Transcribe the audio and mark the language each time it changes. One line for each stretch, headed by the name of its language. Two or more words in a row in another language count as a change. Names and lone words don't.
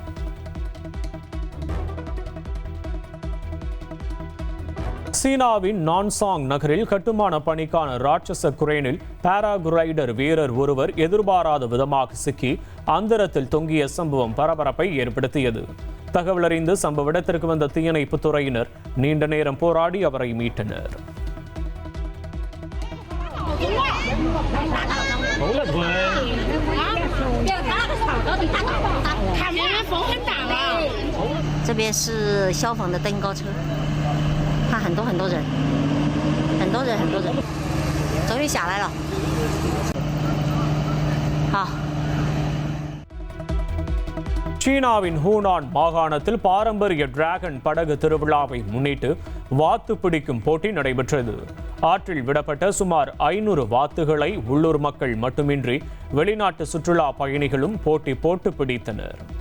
Tamil: சீனாவின் நான்சாங் நகரில் கட்டுமான பணிக்கான ராட்சச குரேனில் பாராகுரைடர் வீரர் ஒருவர் எதிர்பாராத விதமாக சிக்கி அந்தரத்தில் தொங்கிய சம்பவம் பரபரப்பை ஏற்படுத்தியது. தகவல் அறிந்து சம்பவ இடத்திற்கு வந்த தீயணைப்புத் துறையினர் நீண்ட நேரம் போராடி அவரை மீட்டனர்.
Chinese: 这边是消防的登高车，看很多人，终于下来了。好。
Tamil: சீனாவின் ஹூனான் மாகாணத்தில் பாரம்பரிய டிராகன் படகு திருவிழாவை முன்னிட்டு வாத்து பிடிக்கும் போட்டி நடைபெற்றது. ஆற்றில் விடப்பட்ட சுமார் 500 வாத்துகளை உள்ளூர் மக்கள் மட்டுமின்றி வெளிநாட்டு சுற்றுலா பயணிகளும் போட்டி போட்டு பிடித்தனர்.